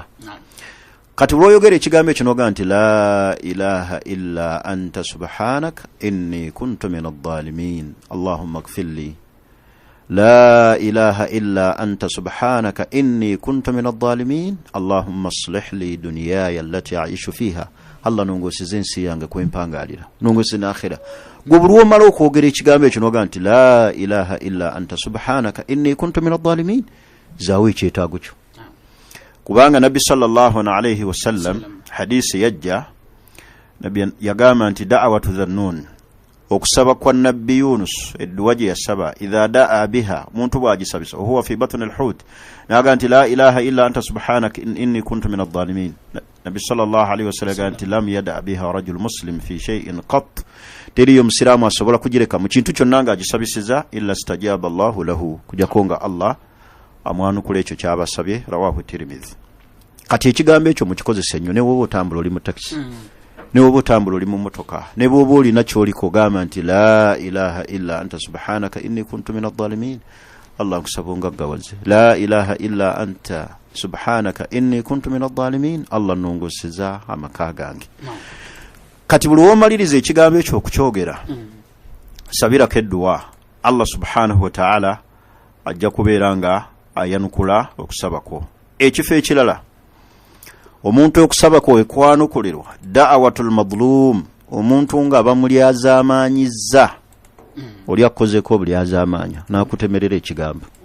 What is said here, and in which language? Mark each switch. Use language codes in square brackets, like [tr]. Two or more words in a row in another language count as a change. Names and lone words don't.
[lg] Kati lwoyogera ekigambo ekyo noga nti [ar] لا إله إلا أنت سبحانك إني كنت من الظالمين اللهم اغفر لي، لا إله إلا أنت سبحانك إني كنت من الظالمين اللهم أصلح لي دنياي التي أعيش فيها. [lg] Allah nongosize ensi yange kwempangalira, nongosize n'akhira. Gwe buli omala okwogera ekigambo ekyo noga nti [ar] لا إله إلا أنت سبحانك إني كنت من الظالمين, [lg] zaawe ekyetaago kyo. Kubanga Nabbi [ar] صلى الله عليه وسلم [lg] hadisi yajja, Nabbi yagamba nti [ar] دعوة ذي النون, [lg] okusaba kwa Nabbi Yunus edduwa gye yasaba, [ar] إذا دعا بها, [lg] muntu bw'agisabisa, [ar] هو في بطن الحوت, [lg] naga nti [ar] لا إله إلا أنت سبحانك إني كنت من الظالمين. Nabbi صلى الله عليه وسلم [lg] yagamba nti [ar] لم يدع بها رجل مسلم في شيء قط, [lg] teriyo musiramu asobola kugireka mu kintu kyonna nga agisabisiza [ar] إلا استجاب الله له, [lg] kujakonga Allah amwanukula ekyo kyabasabye. [ar] رواه الترمذي. [lg] Kati ekigambo ekyo mukikozesa nnyo ne bw'oba otambula oli mu taxi, ne bw'oba otambula oli mu motoka, ne bw'oba olina ky'oliko gamba nti [ar] لا إله إلا أنت سبحانك إني كنت من الظالمين. [lg] Allah nkusaba ongaggawaze, [ar] لا إله إلا أنت سبحانك إني كنت من الظالمين. [lg] Allah nongoseza amaka gange. Kati buli womaliriza ekigambo ekyo okukyogera, sabirako edduwa, [ar] الله سبحانه وتعالى [lg] ajja kubeera nga ayanukula okusaba kwo. Ekifo ekirala omuntu okusaba kwe kwanukulirwa, [ar] دعوة المظلوم, [lg] omuntu nga bamulyazaamaanyizza, oli akozeko bulyazaamaanya n'akutemerera ekigambo.